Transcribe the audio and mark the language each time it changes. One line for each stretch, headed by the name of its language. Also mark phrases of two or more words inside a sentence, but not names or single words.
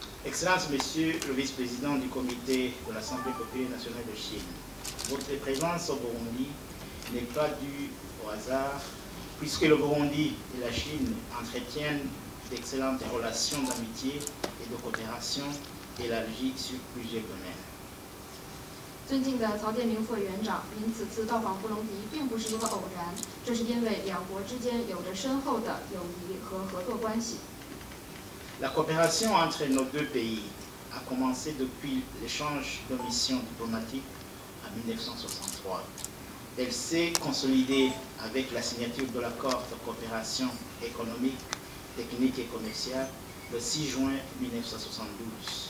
French: Excellences, Monsieur le vice-président du comité de l'Assemblée populaire nationale de Chine, votre présence au Burundi n'est pas due au hasard, puisque le Burundi et la Chine entretiennent d'excellentes relations d'amitié et de coopération élargies sur plusieurs domaines.
Chinese: 尊敬的曹建明副委员长，您此次到访布隆迪并不是一个偶然，这是因为两国之间有着深厚的友谊和合作关系。
French: La coopération entre nos deux pays a commencé depuis l'échange de missions diplomatiques en 1963. Elle s'est consolidée avec la signature de l'accord de coopération économique, technique et commerciale le 6 juin 1972.